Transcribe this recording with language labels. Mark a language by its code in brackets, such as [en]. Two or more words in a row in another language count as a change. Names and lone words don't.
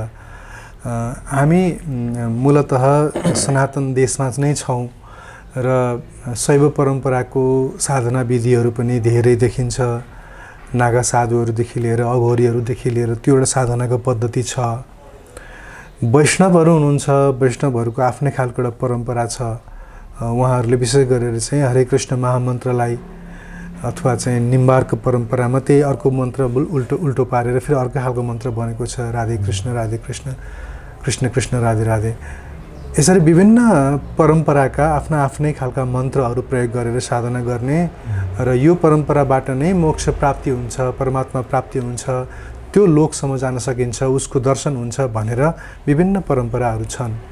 [ne] हामी मूलतः सनातन देशमा नै छौँ र शैव परम्पराको साधना विधिहरू पनि धेरै देखिन्छ। नागा साधुहरूदेखि लिएर अघोरीहरूदेखि लिएर त्यो एउटा साधनाको पद्धति छ। वैष्णवहरू हुनुहुन्छ, वैष्णवहरूको आफ्नै खालको एउटा परम्परा छ। उहाँहरूले विशेष गरेर चाहिँ हरे कृष्ण महामन्त्रलाई अथवा चाहिँ निम्बार्क परम्परामा त्यही अर्को मन्त्र उल्टो पारेर फेरि अर्को खालको मन्त्र बनेको छ, राधे कृष्ण कृष्ण कृष्ण राधे राधे। यसरी विभिन्न परम्पराका आफ्ना आफ्नै खालका मन्त्रहरू प्रयोग गरेर साधना गर्ने र यो परम्पराबाट नै मोक्ष प्राप्ति हुन्छ, परमात्मा प्राप्ति हुन्छ, त्यो लोकसम्म जान सकिन्छ, उसको दर्शन हुन्छ भनेर विभिन्न परम्पराहरू छन्।